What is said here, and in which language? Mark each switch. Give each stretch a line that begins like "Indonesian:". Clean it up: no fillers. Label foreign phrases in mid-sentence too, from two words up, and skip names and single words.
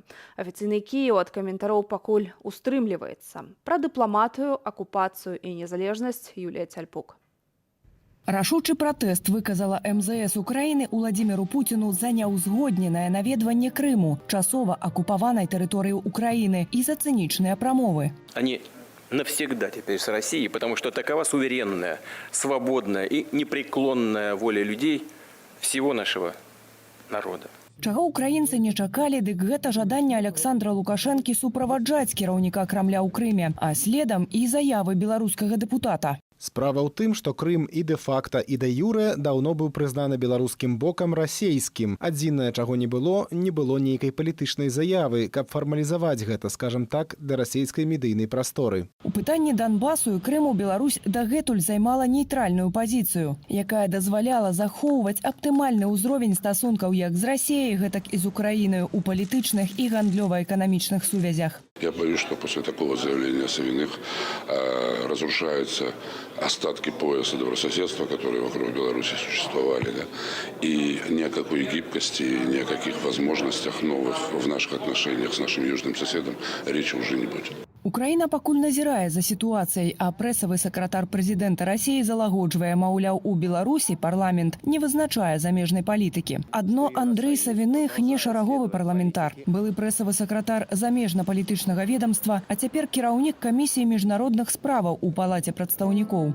Belarusian: Афіцыйны Кіеў ад каментароў пакуль устрымліваецца. Пра дыпламатыю, акупацыю і незалежнасць Юлія Цяльпук. Рашучы пратэст выказала МЗС Украіны Уладзіміру Пуціну за няўзгодненае наведванне Крыму, часова акупаванай тэрыторыі Украіны, і за цынічныя прамовы.
Russian: Они навсегда теперь с Россией, потому что такова суверенная, свободная и непреклонная воля людей всего нашего народа.
Belarusian: Чаго украінцы не чакалі, дык гэта жаданне Александра Лукашэнкі суправаджаць кіраўніка Крамля ў Крыме, а следам і заявы беларускага дэпутата. Справа ў тым, што Крым і дэ-факта, і дэ-юрэ даўно быў прызнаны беларускім бокам расейскім. Адзінае, чаго не было нейкай палітычнай заявы, каб фармалізаваць гэта, скажам так, да расейскай медыйнай прасторы. У пытанні Донбасу і Крыму Беларусь дагэтуль займала нейтральную пазіцыю, якая дазваляла захоўваць аптымальны ўзровень стасункаў як з Расіяй, гэтак і з Украінай у палітычных і гандлёва-эканамічных сувязях.
Russian: Я боюсь, что после такого заявления Савиных разрушаются остатки пояса добрососедства, которые вокруг Беларуси существовали. Да? И ни о какой гибкости, ни о каких возможностях новых в наших отношениях с нашим южным соседом речи уже не будет.
Belarusian: Украіна пакуль назірае за сітуацыяй, а прэсавы сакратар прэзідэнта Расіі залагоджвае, маўляў, у Беларусі парламент не вызначае замежнай палітыкі. Адно Андрэй Савіных не шараговы парламентар. Былы прэсавы сакратар замежна-палітычнага ведамства, а цяпер кіраўнік камісіі міжнародных справаў у палаце прадстаўнікоў.